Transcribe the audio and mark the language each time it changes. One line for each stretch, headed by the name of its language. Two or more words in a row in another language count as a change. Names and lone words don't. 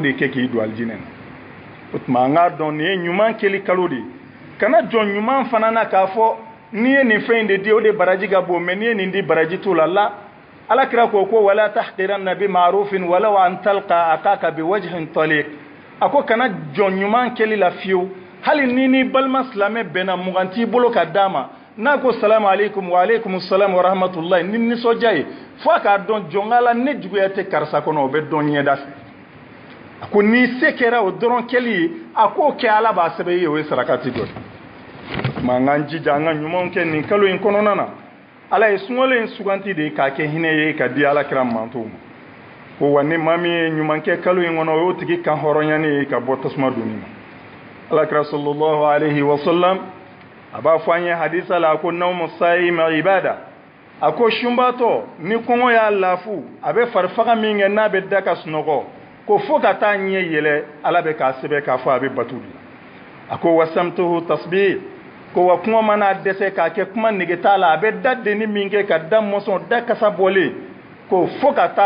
Bambara: de kɛ k'i don alijinɛ na o tuma an k'a dɔn nin ye ɲuman kɛli kalo de ye kana jɔn ɲuman fana na k'a fɔ n'i ye nin fɛn in de di o de baraji ka bon mais n'i ye nin di baraji t'o la ala kira ko
Arabic: ولا تحقرن بمعروف ولو أن تلقى أخاك بوجه طلق
Bambara: a ko kana jɔn ɲuman kɛli la fiyewu hali ni balima silamɛ bɛnna mugan t'i bolo ka d'a ma n'a ko
Arabic: السلام عليكم وعليكم السلام ورحمة الله
Bambara: ni nisɔndiya ye fo a k'a dɔn jɔn la ne juguya tɛ karisa kɔnɔ o bɛ dɔn ɲɛda fɛ a ko ni se kɛra o dɔrɔn kɛli ye a k'o kɛ ala b'a sɛbɛn i ye o ye sarakati dɔ ma an k'an jija an ka ɲumanw kɛ nin kalo in kɔnɔna na ala ye sunkalo in suganti de k'a kɛ hinɛ ye ka di ala kira mantow ma ko wa ni maa min ye ɲuman kɛ kalo in kɔnɔ o y'o tigi kan hɔrɔnyani ye ka bɔ tasuma donni ma ala kira
Arabic: صلى الله عليه وسلم
Bambara: a b'a fɔ an ye hadisa la a ko nawmu
Arabic: صائم عبادة
Bambara: a ko sunbatɔ ni kɔngɔ y'a lafu a bɛ farifaga min kɛ n'a bɛ da ka sunɔgɔ ko fo ka taa ɲɛ yɛlɛ ala bɛ k'a sɛbɛn k'a fɔ a bɛ batu de a ko
Arabic: وصمته تسبيح
Bambara: ko wa kuma mana dɛsɛ k'a kɛ kuma nege t'a la a bɛ da denni min kɛ ka da mɔsɔn da kasa bɔlen ko fo ka taa